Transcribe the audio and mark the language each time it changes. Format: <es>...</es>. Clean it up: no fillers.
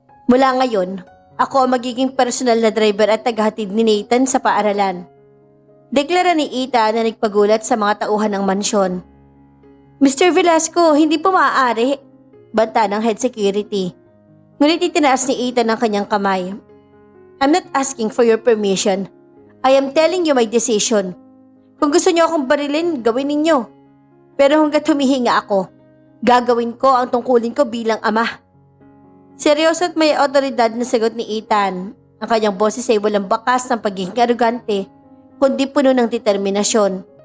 <tl>Mula ngayon, ako ang magiging personal na driver at tagahatid ni Nathan sa paaralan. Deklara ni Ethan na nagpagulat sa mga tauhan ng mansyon. Mr. Velasco, hindi po maaari, banta ng head security. Ngunit itinaas ni Ethan ang kanyang kamay.</tl> <en>I'm not asking for your permission. I am telling you my decision.</en> <tl>Kung gusto niyo akong barilin, gawin ninyo. Pero hanggat humihinga ako, gagawin ko ang tungkulin ko bilang ama. Seryoso at may otoridad na sagot ni Ethan. Ang kanyang boses ay walang bakas ng pagiging arugante, kundi puno ng determinasyon.</tl>